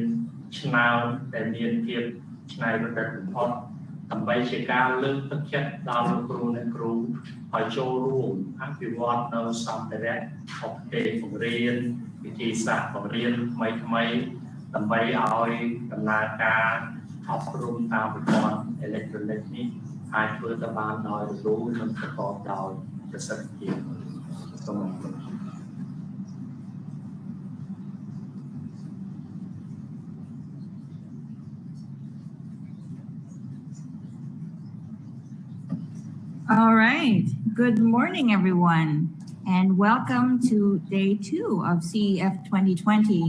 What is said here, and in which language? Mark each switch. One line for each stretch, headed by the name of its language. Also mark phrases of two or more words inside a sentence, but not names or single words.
Khmer: ឆ្នើមដែលមានភាពច្នៃប្រឌិតបំផុតដើម្បីជាការលើកទឹកចិត្តដល់លោកគ្រូអ្នកគ្រូឲ្យចូលរួមអភិវឌ្ឍនៅសម្ភារៈឧបទេសបង្រៀនវិធីសាស្ត្របង្រៀនថ្មីៗដើម្បីឲ្យដំណើរការអប់រំតាមប្រព័ន្ធអេឡិចត្រូនិកនេះអាចធ្វើទៅបានដោយរលូននិងប្រកបដោយប្រសិទ្ធភាពសូមអរគុណ
English: All right. Good morning, everyone, and welcome to day 2 of CEF 2020.